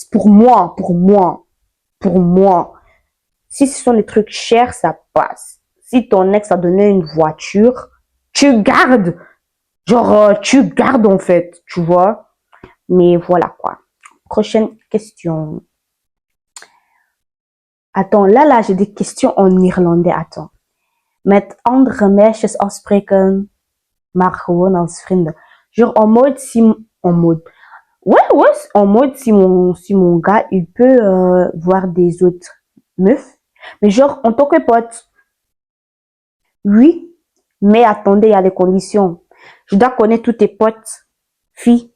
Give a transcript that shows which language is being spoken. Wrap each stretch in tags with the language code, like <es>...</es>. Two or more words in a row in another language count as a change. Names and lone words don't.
<fr>Pour moi, pour moi, pour moi. Si ce sont des trucs chers, ça passe. Si ton ex a donné une voiture, tu gardes. Genre, tu gardes en fait, tu vois. Mais voilà quoi. Prochaine question. Attends, là, j'ai des questions en irlandais. Attends.</fr> <nl>Met andere meisjes afspreken, maar gewoon als vrienden.</nl> <fr>Genre, en mode, si... En mode... Ouais, en mode, si mon gars, il peut voir des autres meufs. Mais genre, en tant que pote, oui. Mais attendez, il y a les conditions. Je dois connaître tous tes potes, filles.</fr>